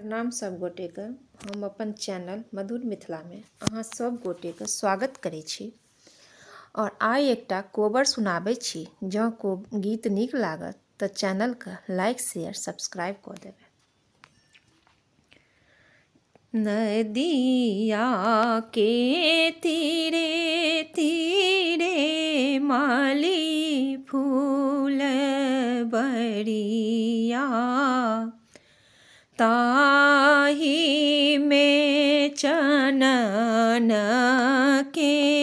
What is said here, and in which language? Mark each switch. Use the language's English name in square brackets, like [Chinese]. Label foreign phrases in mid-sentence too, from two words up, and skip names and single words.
[Maithili] प्रणाम सब गोटे के। हम अपन चैनल मधुर मिथिला में अहाँ सब गोटे के स्वागत करै छी और आइ एकटा कोबर सुनाबै छी। जँ को गीत नीक लागत तऽ चैनल के लाइक शेयर सब्सक्राइब कऽ देबै। नदिया के तीरे तीरे माली फूल बरिया, ताही में चनन के